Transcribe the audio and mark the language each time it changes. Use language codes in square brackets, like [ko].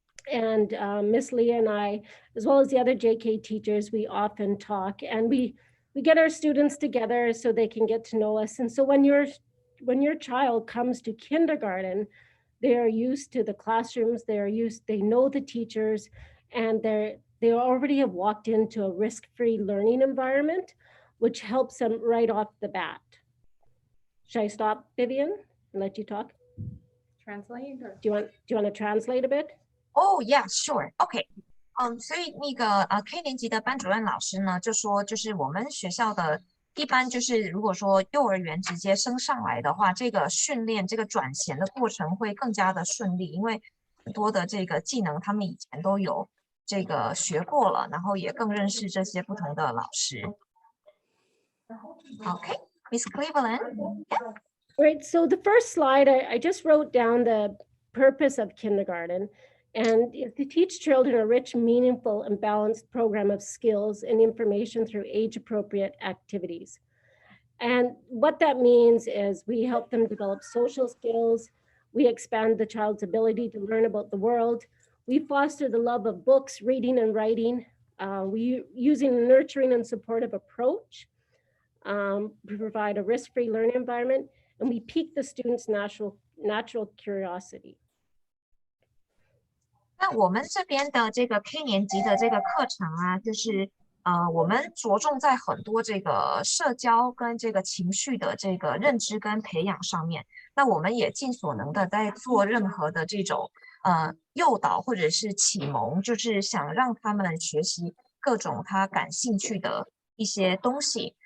[en] And Miss Leah and I, as well as the other JK teachers, we often talk, and we get our students together so they can get to know us. And so when your child comes to kindergarten, they are used to the classrooms, they know the teachers, and they already have walked into a risk-free learning environment, which helps them right off the bat. Should I stop, Vivian, and let you talk? Translate? Or? Do you want to translate a bit? Oh, yeah, sure. Okay. [zh] 所以那个K 年级的班主任老师呢，就说就是我们学校的一般就是如果说幼儿园直接升上来的话，这个训练这个转衔的过程会更加的顺利，因为很多的这个技能他们以前都有这个学过了，然后也更认识这些不同的老师。 [en] Okay, Miss Cleveland. Yeah. Right. So the first slide, I just wrote down the purpose of kindergarten. and is to teach children a rich, meaningful, and balanced program of skills and information through age-appropriate activities. And what that means is we help them develop social skills, we expand the child's ability to learn about the world, we foster the love of books, reading, and writing, we using a nurturing and supportive approach, we provide a risk-free learning environment, and we pique the students' natural curiosity. [zh] 那我们这边的这个 K 年级的这个课程啊，就是我们着重在很多这个社交跟这个情绪的这个认知跟培养上面。那我们也尽所能的在做任何的这种诱导或者是启蒙，就是想让他们学习各种他感兴趣的一些东西。